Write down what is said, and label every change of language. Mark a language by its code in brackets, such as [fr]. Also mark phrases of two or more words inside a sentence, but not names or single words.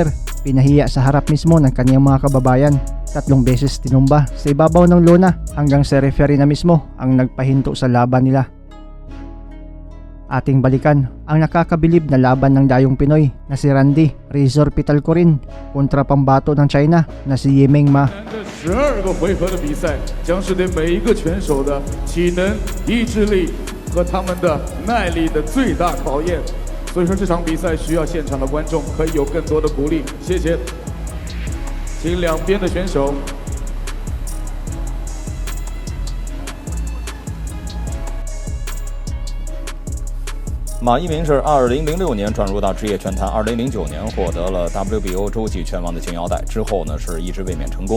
[tl] Pinahiya sa harap mismo ng kanyang mga kababayan. 3 beses tinumba sa ibabaw ng lona hanggang sa referee na mismo ang nagpahinto sa laban nila. Ating balikan ang nakakabilib na laban ng dayong Pinoy na si Randy Rizor Pitalcorin kontra pambato ng China na si Yiming Ma. [zh] 12 个回合的比赛将是对每一个拳手的体能、意志力和他们的耐力的最大考验。所以说这场比赛需要现场的观众可以有更多的鼓励，谢谢。请两边的选手。马一鸣是2006年转入到职业拳坛，2009年获得了 WBO 洲际拳王的金腰带，之后呢是一直卫冕成功。